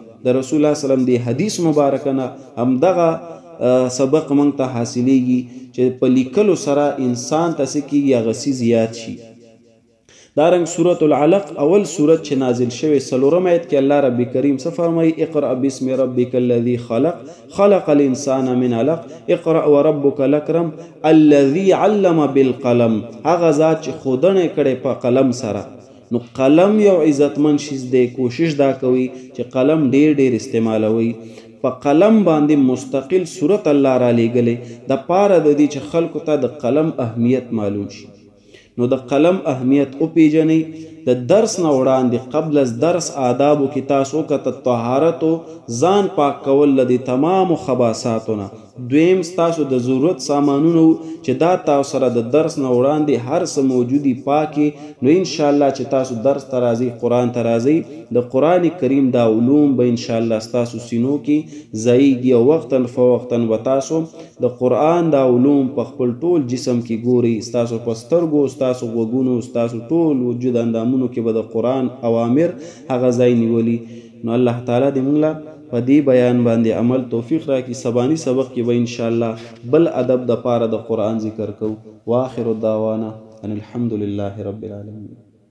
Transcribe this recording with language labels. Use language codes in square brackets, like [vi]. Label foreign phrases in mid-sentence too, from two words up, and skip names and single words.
[ps] د رسول الله [ar] صلی الله علیه وسلم [ps] د حدیث مبارکه نه همدغه سبق موږ ته حاصلیږي چې په لیکلو سره انسان ته څه کېږي هغه څیز یاد شي. دارنګ سورة العلق اول سورت چې نازل شوی 4 آیت کې الله رب کریم څه فرمایي؟ [ar] اقرأ باسم ربک الذي خلق خلق الانسان من علق اقرأ وربک الاکرم الذي علم بالقلم، [ps] هغه ذات چې ښودنه کړې په قلم سره. نو قلم یو عزتمن شیز دی، کوشش دا کوي چې قلم ډیر ډیر استعمالوي. په قلم باندې مستقل صورت الله را لېږلی د پاره د دې چې خلکو ته د قلم اهمیت معلوم شي. نو د قلم اهمیت وپیژنئ. د درس نه وړاندې قبل از درس آدابو کې تاسو کته طهارت او ځان پاک کول له دې تمامو خباثاتو نه. دویم ستاسو د ضرورت سامانونو چې دا تاسو سره د درس نه وړاندې هر څه موجودي پاکي، نو انشاءالله چې تاسو درس ته راځئ قرآن ته راځئ د قرآن کریم دا علوم به انشاءالله ستاسو سینو کې ځایږي او [ar] وقتا فوقتا [ps] به تاسو د قرآن دا علوم په خپل ټول جسم کې ګورئ. ستاسو په سترګو، ستاسو غوږونو، ستاسو ټول وجود اندامونو کې به د قرآن اوامر هغه ځای نیولي. نو الله تعالی دې موږ له په دې بیان باندې عمل توفیق راکړي. سباني سبق کې به انشاءالله بل ادب د پاره د قرآن ذکر کوو. [ar] واخر الدعوانا ان الحمد لله رب العالمین.